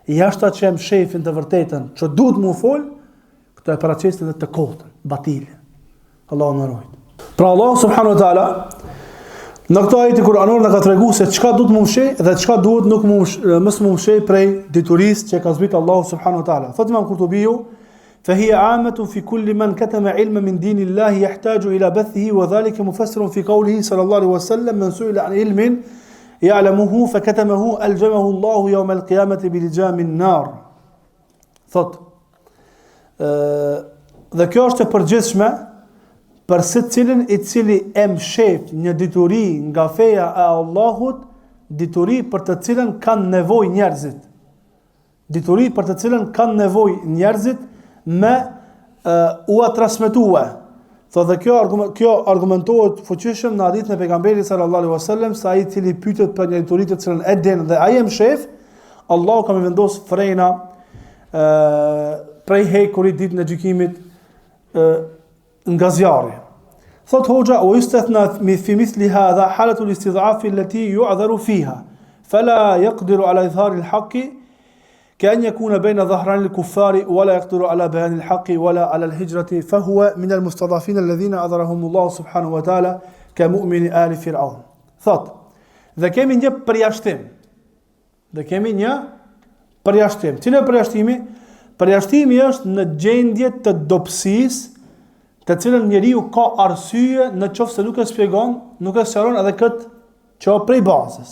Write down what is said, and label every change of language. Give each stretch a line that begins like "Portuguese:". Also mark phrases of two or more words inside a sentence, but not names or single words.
Albanian: Jashta që jam shefin të vërtetën, që duhet më fol, këto e paraqisin edhe të kotën, batilin. Allahu na ruaj. Pra Allah
Arabic: سبحانه وتعالى
Albanian: në këtë ajet kuranor na ka treguar se çka duhet më mshej dhe çka duhet nuk mos më mshej prej diturisë që ka zbrit Allahu
Arabic: سبحانه وتعالى.
Albanian: Thot Imam Kurtubiu,
Arabic: فهي عامة في كل من كتم علما من دين الله يحتاج إلى بثه وذلك مفسر في قوله صلى الله عليه وسلم من سئل عن علم يعلمه فكتمه ألجمه الله يوم القيامة بلجام النار.
Albanian: Thot, dhe kjo është e përgjithshme për secilin i cili e mshef një dituri nga feja e Allahut, dituri për të cilën kanë nevojë njerëzit. Dituri për të cilën kanë nevojë njerëzit me u transmetue. Thotë kjo argumentohet fuqishëm në hadithin e pejgamberit
Arabic: صلى الله عليه وسلم
Albanian: se ai i cili pyetet për një dituri të cilën e den dhe ai e mshef, Allahu ka më vendos frena prej hekurit ditën e gjykimit nga zjarri. Thot hoxha,
Arabic: و استثنى في مثل هذا حالة الاستضعاف التي يعذر فيها فلا يقدر على إظهار الحق كأن يكون بين ظهران الكفار ولا يقدر على بيان الحق ولا على الهجرة فهو من المستضعفين الذين أعذرهم الله سبحانه وتعالى كمؤمن آل فرعون.
Albanian: Thot, dhe kemi një përjashtim. Cili është përjashtimi? Përjashtimi është në gjendje të dobësisë, të cilën njeriu ka arsye në qoftë se nuk e shpjegon, nuk e sqaron edhe këtë që prej bazës.